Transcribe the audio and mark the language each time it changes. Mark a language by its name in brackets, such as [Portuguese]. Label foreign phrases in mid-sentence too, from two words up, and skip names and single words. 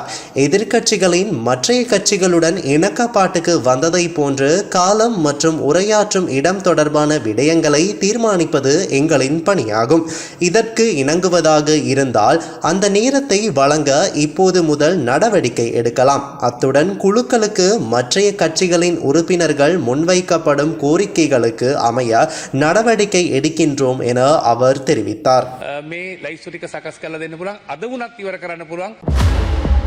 [Tamil] எதிர்க்கட்சிகளின் மற்றைய கட்சிகளுடன் இணக்கப்பாட்டுக்கு வந்ததை போன்று காலம் மற்றும் உரையாற்றும் இடம் தொடர்பான விடயங்களை தீர்மானிப்பது எங்களின் பணியாகும். இதற்கு இணங்குவதாக இருந்தால் அந்த நேரத்தை வழங்க இப்போது முதல் நடவடிக்கை எடுக்கலாம். அத்துடன் குழுக்களுக்கு மற்றைய கட்சிகளின் உறுப்பினர்கள் முன்வைக்கப்படும் கோரிக்கைகளுக்கு அமைய நடவடிக்கை எடுக்கின்றோம் என அவர் தெரிவித்தார். [Sinhala] මේ ලයිස්තු ටික සකස් කරලා දෙන්න පුළුවන්. අද වුණත් ඉවර කරන්න පුළුවන්.